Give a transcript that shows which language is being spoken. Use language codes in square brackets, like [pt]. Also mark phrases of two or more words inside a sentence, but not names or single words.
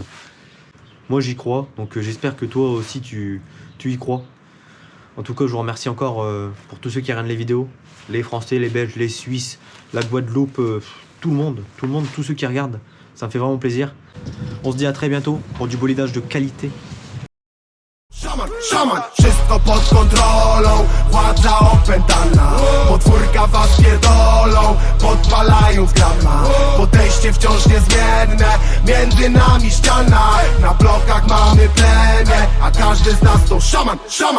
[fr] Moi j'y crois, donc j'espère que toi aussi tu y crois. En tout cas je vous remercie encore pour tous ceux qui regardent les vidéos, les Français, les Belges, les Suisses, la Guadeloupe, tout le monde, tous ceux qui regardent, ça me fait vraiment plaisir. On se dit à très bientôt pour du bolidage de qualité. [pl] Szaman, wszystko pod kontrolą, władza opętana. Podwórka was pierdolą, podpalając grama. Podejście wciąż niezmienne, między nami ściana. Na blokach mamy plemię, a każdy z nas to szaman, szaman.